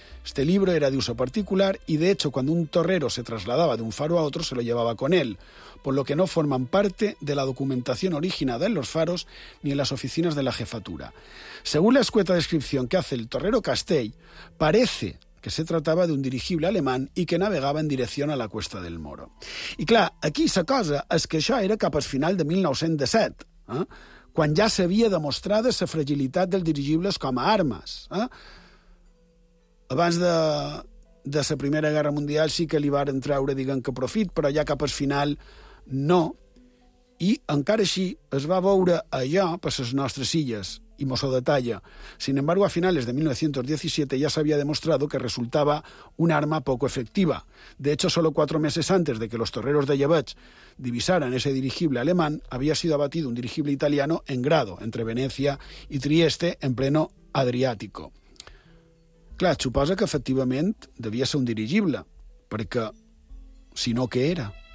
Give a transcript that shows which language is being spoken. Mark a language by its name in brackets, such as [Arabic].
[Spanish] Este libro era de uso particular y, de hecho, cuando un torrero se trasladaba de un faro a otro, se lo llevaba con él, por lo que no forman parte de la documentación originada en los faros ni en las oficinas de la jefatura. Según la escueta descripción que hace el torrero Castell, parece que se trataba de un dirigible alemán y que navegaba en dirección a la Cuesta del Moro." [Catalan] I clar, aquí sa cosa és que això era cap al final de 1907, quan ja s'havia demostrat esa fragilitat dels dirigibles com a armes, Abans de la Primera Guerra Mundial sí que li varen treure, diguem que, profit, però ja cap al final no. I encara així es va veure allò per les nostres illes, i mos ho detalla. [Spanish] Sin embargo, a finales de 1917 [Catalan] ja s'havia demostrat que resultava [Spanish] una arma poco efectiva. De hecho, solo 4 meses antes de que los torreros de Jebetz divisaran ese dirigible alemán, había sido abatido un dirigible italiano en Grado, entre Venecia y Trieste, en pleno Adriático. [Catalan] Clar, suposa que efectivament devia ser un dirigible, perquè, si no, què era?